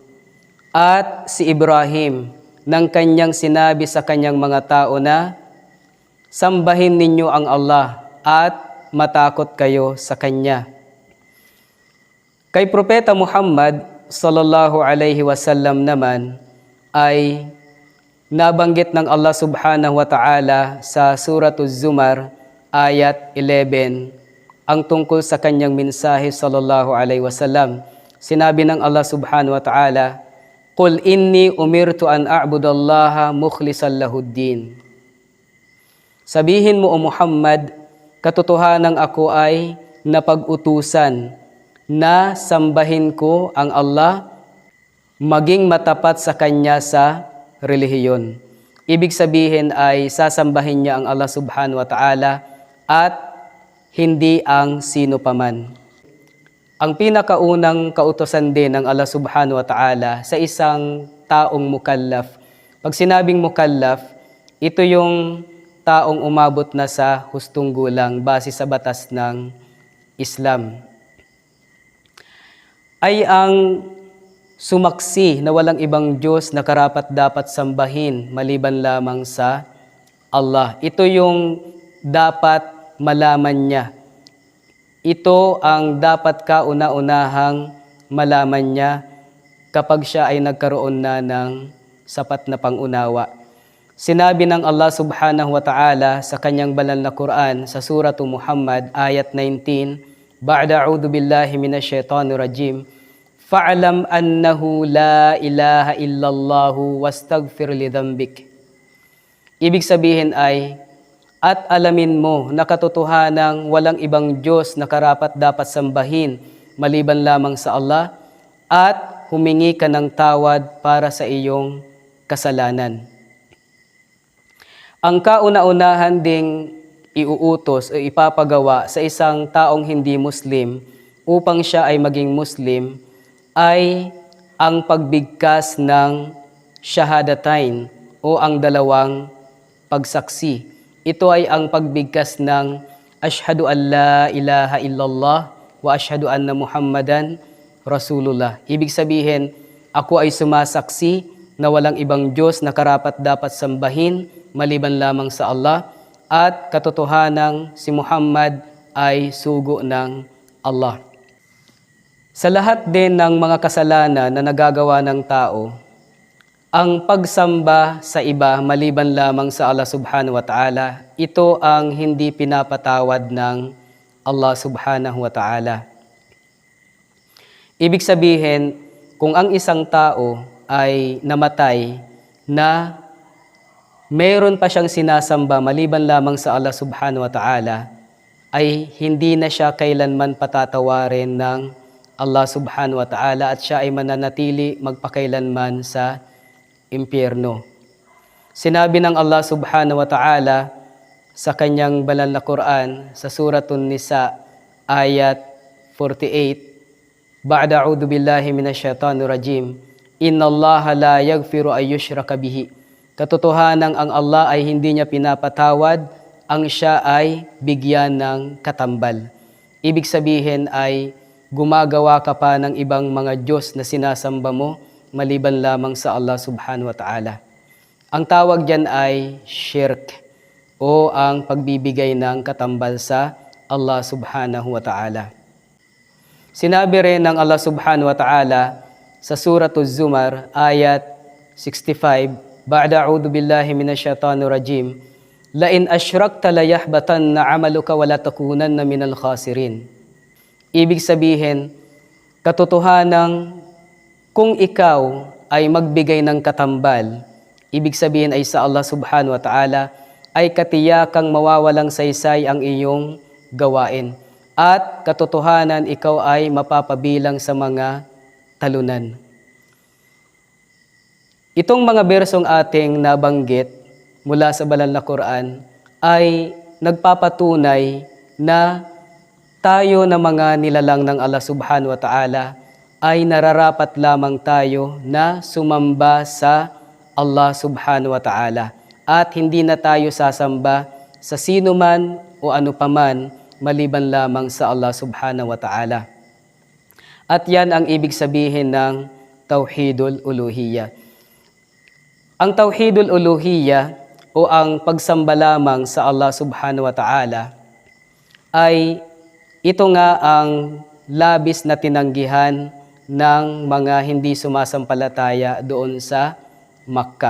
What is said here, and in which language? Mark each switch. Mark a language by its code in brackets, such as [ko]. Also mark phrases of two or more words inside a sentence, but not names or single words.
[tl] At si Ibrahim nang kanyang sinabi sa kanyang mga tao na sambahin ninyo ang Allah at matakot kayo sa Kanya. Kay Propeta Muhammad [ar] صلى الله عليه وسلم [tl] naman ay nabanggit ng Allah [ar] سبحانه وتعالى [tl] sa Suratul Zumar ayat 11 ang tungkol sa kanyang mensahe [ar] صلى الله عليه وسلم. [tl] Sinabi ng [ar] الله سبحانه وتعالى قل إني أمرت أن أعبد الله مخلصا له الدين. [tl] Sabihin mo o Muhammad, katotohanan ako ay napag-utusan na sambahin ko ang Allah maging matapat sa Kanya sa relihiyon. Ibig sabihin ay sasambahin niya ang Allah [ar] سبحانه وتعالى [tl] at hindi ang sino paman. Ang pinakaunang kautusan din ng Allah [ar] سبحانه وتعالى [tl] sa isang taong mukallaf. Pag sinabing mukallaf, ito yung taong umabot na sa hustong gulang base sa batas ng Islam. Ay ang sumaksi na walang ibang Diyos na karapat dapat sambahin maliban lamang sa Allah. Ito yung dapat malaman niya. Ito ang dapat kauna-unahang malaman niya kapag siya ay nagkaroon na ng sapat na pangunawa. Sinabi ng [ar] الله سبحانه وتعالى [tl] sa kanyang banal na Quran sa Suratu Muhammad ayat 19, [ar] بعد أعوذ بالله من الشيطان الرجيم فاعلم أنه لا إله إلا الله واستغفر لذنبك. [tl] Ibig sabihin ay, at alamin mo na katotohanang walang ibang Diyos na karapat dapat sambahin maliban lamang sa Allah at humingi ka ng tawad para sa iyong kasalanan. Ang kauna-unahan ding iuutos o ipapagawa sa isang taong hindi Muslim upang siya ay maging Muslim ay ang pagbigkas ng shahadatain o ang dalawang pagsaksi. Ito ay ang pagbigkas ng [ar] أشهد أن لا إله إلا الله وأشهد أن محمدا رسول الله. [tl] Ibig sabihin, ako ay sumasaksi na walang ibang Diyos na karapat dapat sambahin maliban lamang sa Allah at katotohanang si Muhammad ay sugo ng Allah. Sa lahat din ng mga kasalanan na nagagawa ng tao, ang pagsamba sa iba maliban lamang sa Allah [ar] سبحانه وتعالى, [tl] ito ang hindi pinapatawad ng Allah [ar] سبحانه وتعالى. [tl] Ibig sabihin, kung ang isang tao ay namatay na mayroon pa siyang sinasamba maliban lamang sa Allah [ar] سبحانه وتعالى, [tl] ay hindi na siya kailanman patatawarin ng Allah [ar] سبحانه وتعالى [tl] at siya ay mananatili magpakailanman sa impyerno. Sinabi ng Allah [ar] سبحانه وتعالى [tl] sa kanyang banal na Quran sa Suratun Nisa ayat 48, [ar] بعد أعوذ بالله من الشيطان الرجيم إن الله لا يغفر أن يشرك به [tl] Katotohanan ang Allah ay hindi niya pinapatawad ang siya ay bigyan ng katambal. Ibig sabihin ay gumagawa ka pa ng ibang mga Diyos na sinasamba mo maliban lamang sa Allah [ar] سبحانه وتعالى. [tl] Ang tawag diyan ay shirk o ang pagbibigay ng katambal sa Allah [ar] سبحانه وتعالى. [tl] Sinabi rin ng [ar] الله سبحانه وتعالى [tl] sa Suratul Zumar ayat 65, [ar] بعد أعوذ بالله من الشيطان الرجيم لئن أشركت ليحبطن عملك ولتكونن من الخاسرين. [tl] Ibig sabihin, katotohanan kung ikaw ay magbigay ng katambal, ibig sabihin ay sa Allah [ar] سبحانه وتعالى, [tl] ay katiyakang mawawalang saysay ang iyong gawain. At katotohanan ikaw ay mapapabilang sa mga talunan. Itong mga bersong ating nabanggit mula sa banal na Quran ay nagpapatunay na tayo na mga nilalang ng Allah [ar] سبحانه وتعالى [tl] ay nararapat lamang tayo na sumamba sa Allah [ar] سبحانه وتعالى [tl] at hindi na tayo sasamba sa sino man o ano paman maliban lamang sa Allah [ar] سبحانه وتعالى. [tl] At yan ang ibig sabihin ng [ar] توحيد الألوهية. [tl] Ang [ar] توحيد الألوهية [tl] o ang pagsamba lamang sa Allah [ar] سبحانه وتعالى [tl] ay ito nga ang labis na tinanggihan ng mga hindi sumasampalataya doon sa Makkah.